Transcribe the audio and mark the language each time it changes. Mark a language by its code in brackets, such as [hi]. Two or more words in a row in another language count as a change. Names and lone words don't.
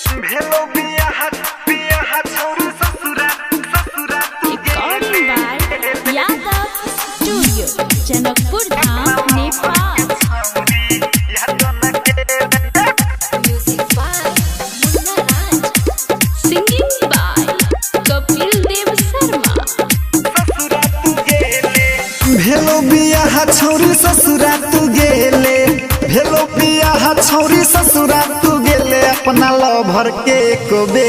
[en] Recording by Yadav Studio, Janakpur Dham, Nepal. Music by Munna Raj. Singing by Kapil Dev Sharma. [mai] भेलो बियाह छौरी ससुरा तू गेले भेलो बियाह छौरी ससुरा तू गेले अपना लभर के एको बेर